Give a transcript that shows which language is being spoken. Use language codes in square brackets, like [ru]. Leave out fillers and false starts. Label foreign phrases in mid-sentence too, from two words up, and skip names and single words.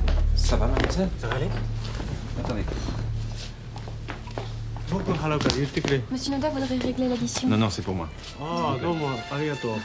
[fr] Ça va, mademoiselle? Ça va aller? Attendez. [ja] 僕払うから言ってくれ。 [fr] Monsieur Noda voudrait régler l'addition. Non, non, c'est pour moi. [ja] ああ、どうもありがとう。